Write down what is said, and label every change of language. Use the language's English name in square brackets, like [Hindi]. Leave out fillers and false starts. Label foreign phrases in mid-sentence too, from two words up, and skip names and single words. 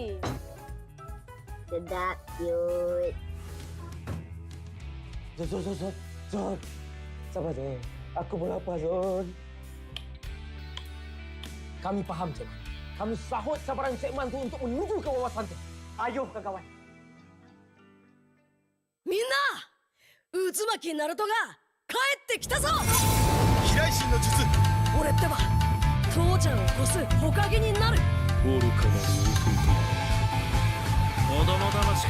[Malay] Sedap, cute. Zon. Sabar, Zon. Aku pun lapar, Zon. Kami faham, Cik Man. Kami sahut sabaran Cik Man tu untuk menuju ke wawasan tu. Ayuh, kawan-kawan. [Japanese] Minna! Uzumaki Naruto ga kaette kita zo! 飛来神の術。俺ってば父ちゃんを越す火影になる。愚かなる弟。子供騙しか。